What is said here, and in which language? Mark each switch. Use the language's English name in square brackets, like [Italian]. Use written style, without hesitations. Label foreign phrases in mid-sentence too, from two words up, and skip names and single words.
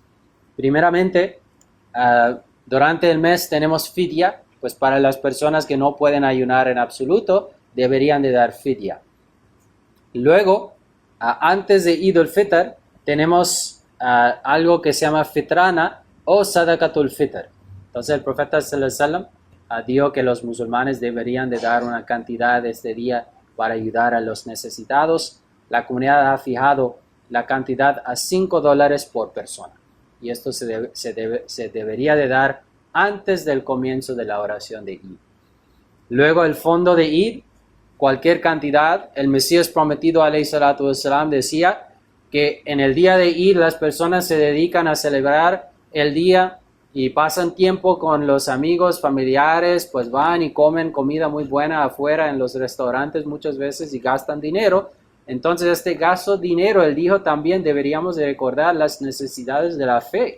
[Spanish] Primeramente, durante el mes tenemos fidya, pues para las personas que no pueden ayunar en absoluto, deberían de dar fidya. Luego, antes de Eid al-Fitr, tenemos algo que se llama fitrana o [Arabic] صدقة الفطر. [Spanish] Entonces el profeta [Arabic] صلى الله عليه وسلم [Spanish] dijo que los musulmanes deberían de dar una cantidad este día para ayudar a los necesitados. La comunidad ha fijado la cantidad a $5 por persona. Y esto se debería de dar antes del comienzo de la oración de Eid. Luego el fondo de Eid, cualquier cantidad. El Mesías prometido [Arabic] عليه الصلاة والسلام [Spanish] decía que en el día de Eid las personas se dedican a celebrar el día y pasan tiempo con los amigos, familiares, pues van y comen comida muy buena afuera en los restaurantes muchas veces y gastan dinero. Entonces este gasto de dinero, él dijo también deberíamos de recordar las necesidades de la fe.